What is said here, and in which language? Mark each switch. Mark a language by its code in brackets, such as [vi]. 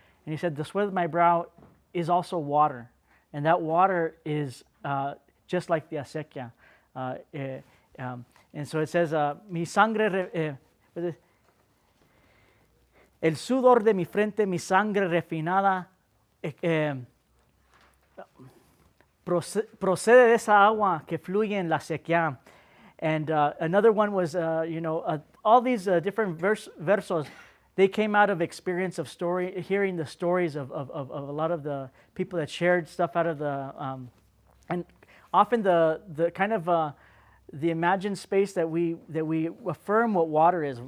[en] And he said, the sweat of my brow is also water. And that water is just like the acequia. And so it says, [es] mi sangre, el sudor de mi frente, mi sangre refinada, procede de esa agua que fluye en la acequia. [en] And another one was, all these different versos, they came out of experience of hearing the stories of a lot of the people that shared stuff out of the, and often the kind of the imagined space that we affirm what water is.